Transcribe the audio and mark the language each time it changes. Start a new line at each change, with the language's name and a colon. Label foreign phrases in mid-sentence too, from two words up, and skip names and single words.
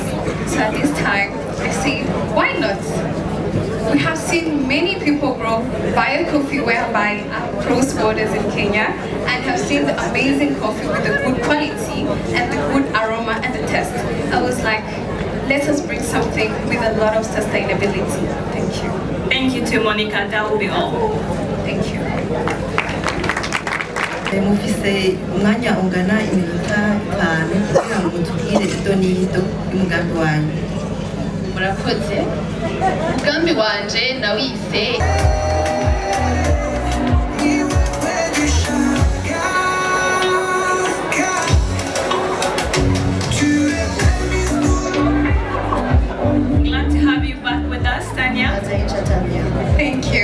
English: So at this time, I say, why not? We have seen many people grow Bio Coffee whereby across borders in Kenya, and have seen the amazing coffee with the good quality and the good aroma and the taste. I was like, let us bring something with a lot of sustainability. Thank you. Thank you to Monica, that will be all. Thank you.
Rundi: Mufise umwanya ungana iminota 5 kugira ngo mutubwire ido n'ido y'umugambi wanyu. murakoze umugambi wanje nawise
English: Glad to have you back with us, Tanya. Thank you.